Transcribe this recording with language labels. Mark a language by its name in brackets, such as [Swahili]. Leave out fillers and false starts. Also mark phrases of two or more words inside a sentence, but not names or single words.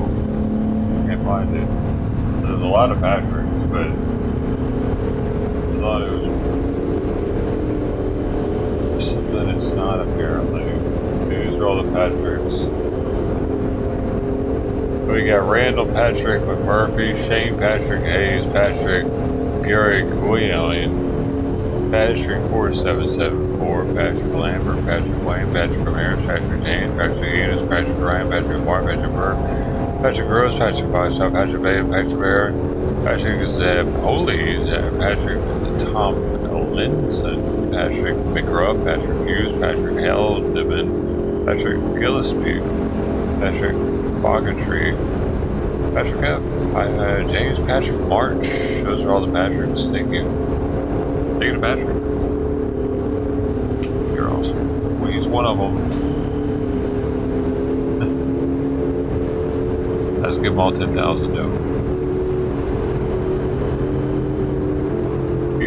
[English] Can't find it. There's a lot of Patricks, but a lot of something it's not apparently. These are all the Patricks. We got Randall Patrick McMurphy, Shane Patrick Hayes, Patrick Garrick William, Patrick 4774, Patrick Lambert, Patrick Wayne, Patrick Ramirez, Patrick James, Patrick Enos, Patrick Ryan, Patrick Martin, Patrick Burke, Patrick Rose, Patrick Boston, Patrick Bay, Patrick Barron, Patrick Zeb Holy, Patrick Tom Linson, Patrick McGruff, Patrick Hughes, Patrick Heldeman, Patrick Gillespie, Patrick Boggatry, Patrick F. James Patrick March. Those are all the Patricks. Thank you. Thank you to Patrick. You're awesome. We'll use one of them. Let's give them all 10,000 though.